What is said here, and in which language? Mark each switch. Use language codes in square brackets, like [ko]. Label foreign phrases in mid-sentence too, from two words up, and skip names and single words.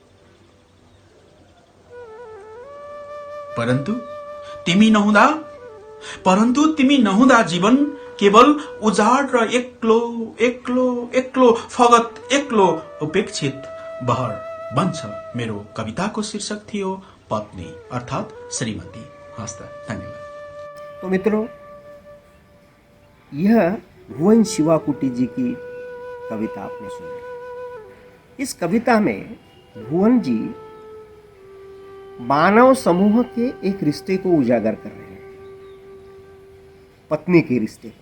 [ne] परन्तु तिमी नहुँदा जीवन केवल उजाड र एक्लो एक्लो एक्लो फगत एक्लो उपेक्षित बहर बन्छ। मेरो कविताको शीर्षक थियो पत्नी अर्थात श्रीमती। हस्त धन्यवाद। [hi] तो मित्रों, यह भुवन शिवाकुटी जी की कविता आपने सुनी। इस कविता में भुवन जी मानव समूह के एक रिश्ते को उजागर कर रहे हैं, पत्नी के रिश्ते को।